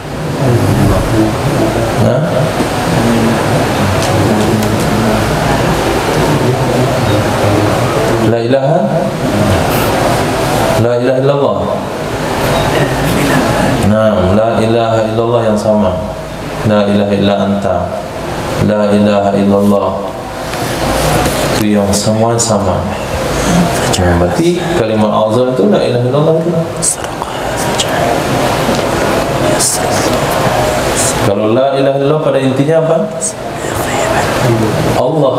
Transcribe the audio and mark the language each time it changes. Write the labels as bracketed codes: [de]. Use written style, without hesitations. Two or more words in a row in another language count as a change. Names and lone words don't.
[ar] La ilaha illallah. [id] Nah, [ar] la ilaha illallah [id] yang sama. [ar] La ilaha illa anta. La ilaha illallah. [id] Itu yang semua sama. Berarti kalimat azam itu [ar] la ilaha illallah [id] itu. Kalau [ar] la ilaha illallah [id] pada intinya apa? Allah.